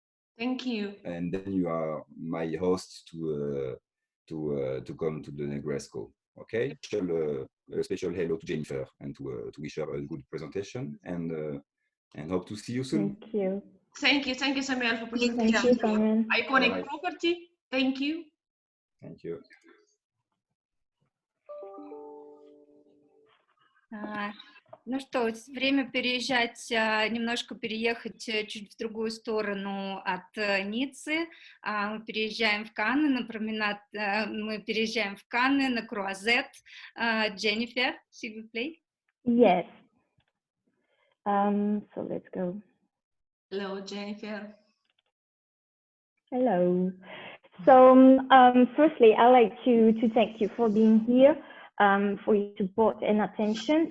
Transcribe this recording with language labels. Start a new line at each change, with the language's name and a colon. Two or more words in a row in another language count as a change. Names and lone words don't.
English: And then you are my host to to come to the Negresco. Okay, a special hello to Jennifer and to wish her a good presentation and hope to see you soon. Thank you. Thank you, Samuel, for Thank presentation. you, Samuel. Iconic Bye. property. Thank you. Thank you.
Russian: Ну что, время переезжать, немножко переехать чуть в другую сторону от Ниццы. Мы переезжаем в Канны на променад, мы переезжаем в Канны на круазет.
French: Jennifer, s'il vous plaît.
English: Yes. So let's go. Hello, Jennifer. Hello. So firstly, I'd like to thank you for being here, for your support and attention.